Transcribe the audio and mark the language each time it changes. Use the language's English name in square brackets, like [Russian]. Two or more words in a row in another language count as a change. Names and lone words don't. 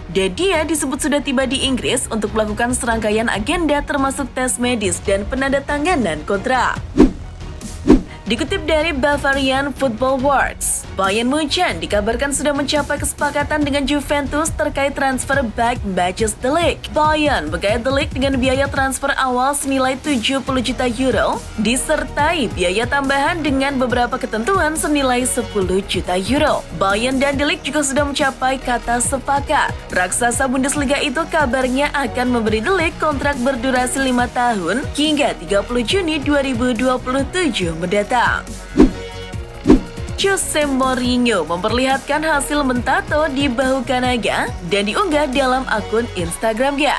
[Indonesian] Dan dia disebut sudah tiba di Inggris untuk melakukan serangkaian agenda termasuk tes medis dan penandatanganan kontrak. Dikutip dari Bavarian Football Words, Bayern Munchen dikabarkan sudah mencapai kesepakatan dengan Juventus terkait transfer back Matthijs de Ligt. Bayern menggait de Ligt dengan biaya transfer awal senilai 70 juta euro, disertai biaya tambahan dengan beberapa ketentuan senilai 10 juta euro. Bayern dan de Ligt juga sudah mencapai kata sepakat. Raksasa Bundesliga itu kabarnya akan memberi de Ligt kontrak berdurasi 5 tahun hingga 30 Juni 2027 mendatang. Jose Mourinho memperlihatkan hasil mentato di bahu kanannya dan diunggah dalam akun Instagramnya.